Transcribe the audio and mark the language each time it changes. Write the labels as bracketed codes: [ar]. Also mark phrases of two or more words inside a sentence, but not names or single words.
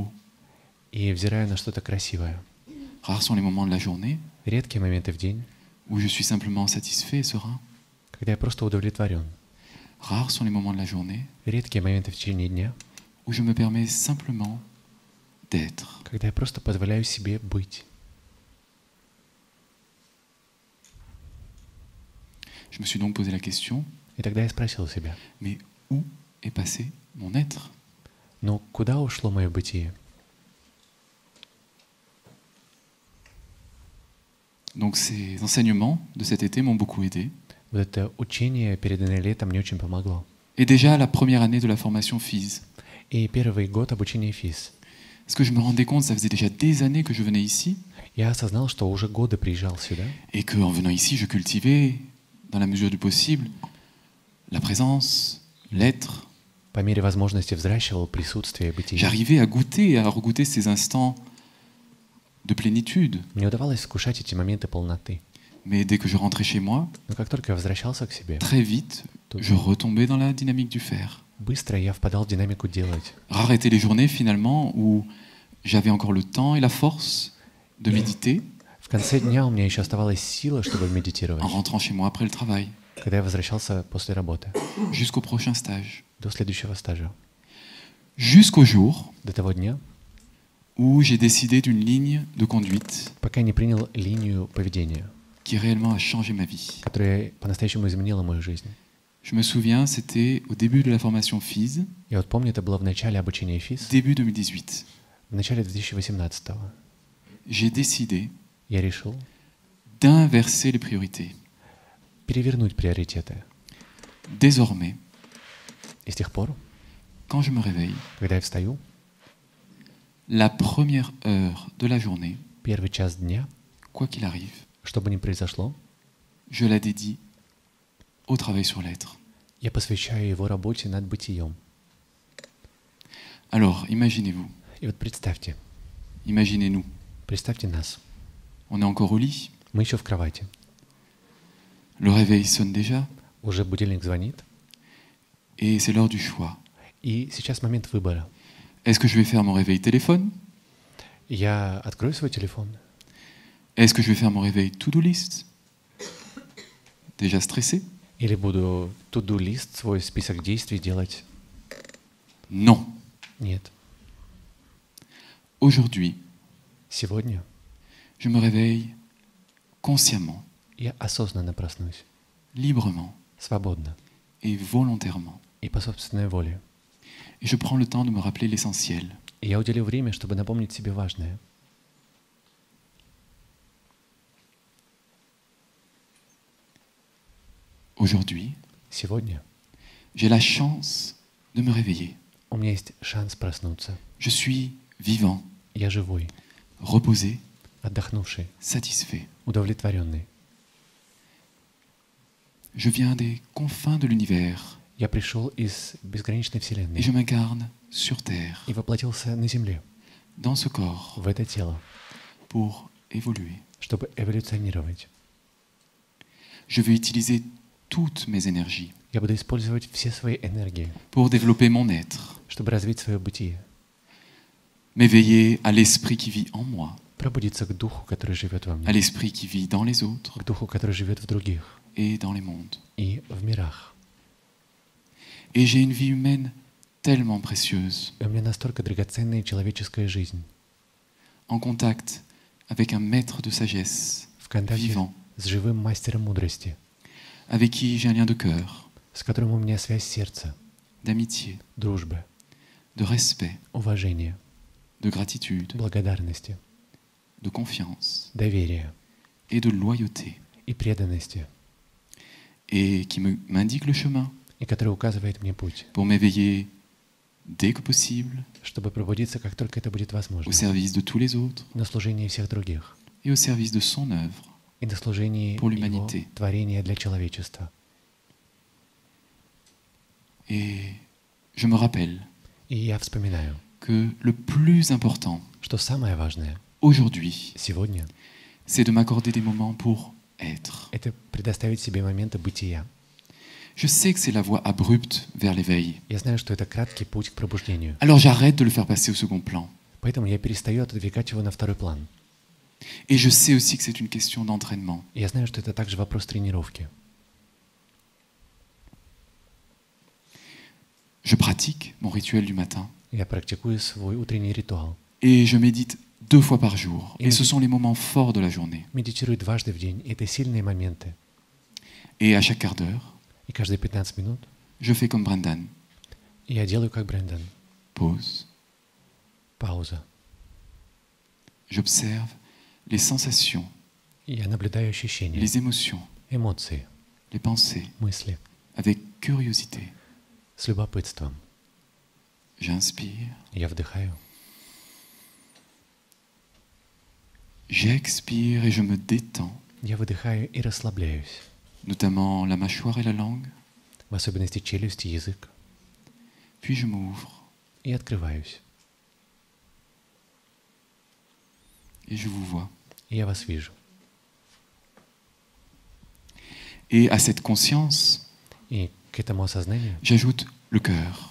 [ru] и взираю на что-то красивое. [fr] Rares sont les moments de la journée [ru] Редкие моменты в день, [fr] où je suis simplement satisfait et serein. [ru] когда я просто удовлетворен. [fr] Rares sont les moments de la journée [ru] Редкие моменты в течение дня, [fr] où je me permets simplement d'être. [ru] когда я просто позволяю себе быть. [fr] Je me suis donc posé la question, [ru] И тогда я спросил себя, [fr] mais où est passé mon être? [ru] ну куда ушло мое бытие? [fr] Donc ces enseignements de cet été m'ont beaucoup aidé. [ru] Вот это учение, переданное летом, мне очень помогло. [fr] Et déjà la première année de la formation FIS. [ru] И первый год обучения ФИС. [fr] Parce que je me rendais compte, ça faisait déjà des années que je venais ici, [ru] Я осознал, что уже годы приезжал сюда, [fr] et qu'en venant ici, je cultivais, dans la mesure du possible, la présence, l'être. [ru] по мере возможности взращивал присутствие бытия. [fr] J'arrivais à goûter, à regoûter ces instants de plénitude. [ru] Мне удавалось вкушать эти моменты полноты. [fr] Mais dès que je rentrais chez moi, [ru] Но как только я возвращался к себе, [fr] très vite, je retombais dans la dynamique du faire. [ru] быстро я впадал в динамику делать. [fr] Rares étaient les journées finalement où j'avais encore le temps et la force de méditer [ru] В конце дня у меня еще оставалась сила, чтобы [fr] en [ru] медитировать, [fr] rentrant chez moi après le travail, [ru] когда я возвращался после работы, [fr] jusqu'au prochain stage. [ru] до следующего стажа. [fr] Jusqu'au jour [ru] До того дня, [fr] où j'ai décidé d'une ligne de conduite [ru] пока не принял линию поведения, [fr] qui réellement a changé ma vie. [ru] которая по-настоящему изменила мою жизнь. [fr] Je me souviens, c'était au début de la formation FIS, [ru] Я вот помню, это было в начале обучения ФИС, [fr] début 2018. [ru] в начале 2018-го. [fr] J'ai décidé [ru] Я решил [fr] d'inverser les priorités. [ru] перевернуть приоритеты. [fr] Désormais, [ru] И с тех пор, [fr] quand je me réveille, [ru] когда я встаю, [fr] la première heure de la journée, [ru] первый час дня, [fr] quoi qu'il arrive, [ru] что бы ни произошло, [fr] je la dédie au travail sur l'être. [ru] я посвящаю его работе над бытием. [fr] Alors, imaginez-vous, [ru] И вот представьте, [fr] imaginez-nous, [ru] представьте нас. [fr] on est encore au lit, [ru] Мы еще в кровати. [fr] le réveil sonne déjà, [ru] Уже будильник звонит. [fr] et c'est l'heure du choix. [ru] И сейчас момент выбора. [fr] Est-ce que je vais faire mon réveil téléphone? [ru] Я открою свой телефон. [fr] Est-ce que je vais faire mon réveil [en] to-do list? [fr] Déjà stressé? [ru] Или буду to-do лист, свой список действий делать? [fr] Non. [ru] Нет. [fr] Aujourd'hui, [ru] Сегодня [fr] je me réveille consciemment, [ru] я осознанно проснусь. [fr] librement, [ru] свободно [fr] et volontairement. [ru] и по собственной воле. [fr] Et je prends le temps de me rappeler l'essentiel. [ru] И я уделю время, чтобы напомнить себе важное. [fr] Aujourd'hui, [ru] Сегодня [fr] j'ai la chance de me réveiller. [ru] у меня есть шанс проснуться. [fr] Je suis vivant, [ru] Я живой, [fr] reposé, [ru] отдохнувший, [fr] satisfait. [ru] удовлетворенный. [fr] Je viens des confins de l'univers [ru] Я пришел из безграничной [fr] et [ru] Вселенной [fr] je m'incarne sur Terre, [ru] и воплотился на Земле, [fr] dans ce corps, [ru] в это тело, [fr] pour évoluer. [ru] чтобы эволюционировать. [fr] Je veux utiliser toutes mes énergies [ru] Я буду использовать все свои энергии, [fr] pour développer mon être, [ru] чтобы развить свое бытие, [fr] m'éveiller à l'esprit qui vit en moi, [ru] пробудиться к духу, который живет во [fr] à [ru] мне, [fr] l'esprit qui vit dans les autres [ru] к духу, который живет в других [fr] et dans les mondes. [ru] и в мирах. [fr] Et j'ai une vie humaine tellement précieuse, [ru] И у меня настолько драгоценная человеческая жизнь, [fr] en contact avec un maître de sagesse, [ru] в контакте [fr] vivant, [ru] с живым мастером мудрости, [fr] avec qui j'ai un lien de cœur, [ru] с которым у меня связь сердца, [fr] d'amitié, [ru] дружбы, [fr] de respect, [ru] уважения, [fr] de gratitude, [ru] благодарности, [fr] de confiance [ru] доверия [fr] et de loyauté, [ru] и преданности, [fr] et qui m'indique le chemin [ru] и который указывает мне путь, [fr] pour m'éveiller dès que possible [ru] чтобы пробудиться, как только это будет возможно, [fr] au service de tous les autres [ru] на служении всех других [fr] et au service de son œuvre. [ru] и на служении [fr] Pour [ru] Его [fr] l'humanité. [ru] творения для человечества. [fr] Et je me rappelle [ru] И я вспоминаю, [fr] que le plus important [ru] что самое важное [fr] aujourd'hui, [ru] сегодня [fr] c'est de m'accorder des moments pour être. — [ru] это предоставить себе моменты бытия. [fr] Je sais que c'est la voie abrupte vers l'éveil. [ru] Я знаю, что это краткий путь к пробуждению. [fr] Alors j'arrête de le faire passer au second plan. [ru] Поэтому я перестаю отодвигать его на второй план. [fr] Et je sais aussi que c'est une question d'entraînement. [ru] И я знаю, что это также вопрос тренировки. [fr] Je pratique mon rituel du matin [ru] Я практикую свой утренний ритуал. [fr] et je médite 2 fois par jour. Et Et ce sont les moments forts de la journée. [ru] Медитирую дважды в день. И это сильные моменты. [fr] Et à chaque quart d'heure, [ru] И каждые 15 минут [fr] je fais comme Brendan. [ru] я делаю как Брэндон. [fr] Pause. [ru] Пауза. [fr] J'observe les sensations, [ru] И я наблюдаю ощущения, [fr] les émotions, [ru] эмоции, [fr] les pensées [ru] мысли [fr] avec curiosité. [ru] с любопытством. [fr] J'inspire, [ru] Я вдыхаю. [fr] j'expire et je me détends, [ru] Я выдыхаю и расслабляюсь. [fr] notamment la mâchoire et la langue. [ru] В особенности челюсть и язык. [fr] Puis je m'ouvre [ru] И открываюсь. [fr] et je vous vois. [ru] И я вас вижу. [fr] Et à cette conscience, [ru] И к этому осознанию [fr] j'ajoute le cœur.